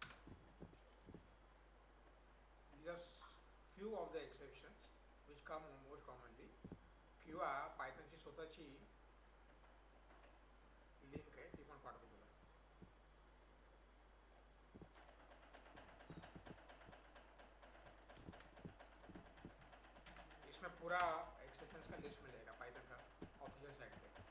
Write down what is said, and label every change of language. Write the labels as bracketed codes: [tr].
[en] These are few of the exceptions which come most commonly. [mr] किंवा पायथनची स्वतःची link आहे ती पण पाठवतो तुला. [hi] इसमें पूरा एक्सेप्शंस का लिस्ट मिलेगा पाइथन का ऑफिशियल साइट पे.